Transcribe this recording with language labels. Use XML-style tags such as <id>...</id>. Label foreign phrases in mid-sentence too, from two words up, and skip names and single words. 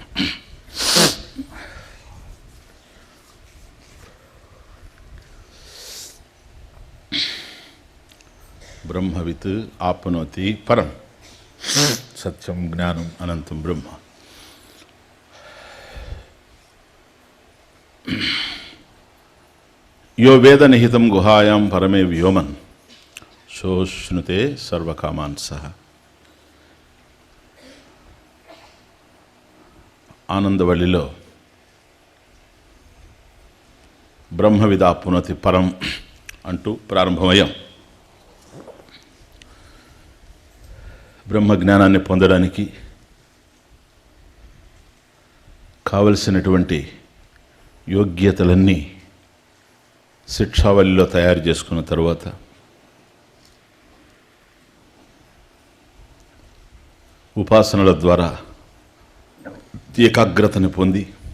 <sa>ब्रह्मवित् आप्नोति परं सत्यं ज्ञानम् अनन्तं ब्रह्म। यो वेद निहितं गुहायां परमे व्योमन् सोऽश्नुते सर्वकामान् सः।</sa> <te>ఆనందవళిలో</te> <sa>బ్రహ్మవిదాప్నోతి పరం</sa> <te>అంటూ ప్రారంభమయ్యాం. బ్రహ్మజ్ఞానాన్ని పొందడానికి కావలసినటువంటి యోగ్యతలన్నీ శిక్షావళిలో తయారు చేసుకున్న తరువాత ఉపాసనల ద్వారా ఏకాగ్రతని పొంది</te>